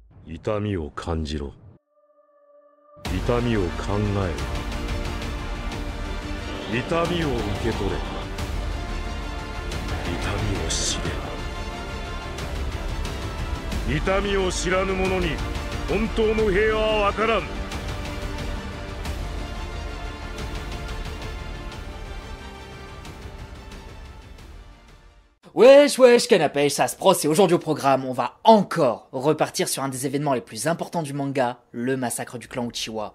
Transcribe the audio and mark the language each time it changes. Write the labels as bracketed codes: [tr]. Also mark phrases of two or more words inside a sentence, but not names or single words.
[ja] 痛みを感じろ。痛みを考えろ。痛みを受け取れ。痛みを知れ。痛みを知らぬ者に本当の平和はわからん。 [fr] Wesh wesh canapé, ça se prosse et aujourd'hui au programme, on va encore repartir sur un des événements les plus importants du manga, le massacre du clan Uchiwa.